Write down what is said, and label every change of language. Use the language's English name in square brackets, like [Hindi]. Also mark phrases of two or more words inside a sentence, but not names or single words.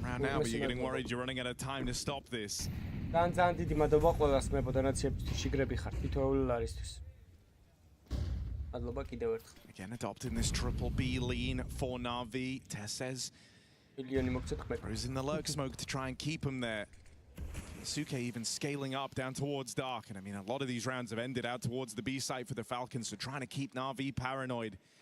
[Georgian] ძალიან დიდი მადლობა ყველას მებო დონაციებისთვის, შიგრები ხარ, თითოეული ლარისთვის. მადლობა კიდევ ერთხელ. [English] Again adopting this triple B lean for NAVI. Tessez using the lurk smoke to try and keep him there. Suke even scaling up down towards dark, and I mean a lot of these rounds have ended out towards the B site for the Falcons, so trying to keep NAVI paranoid.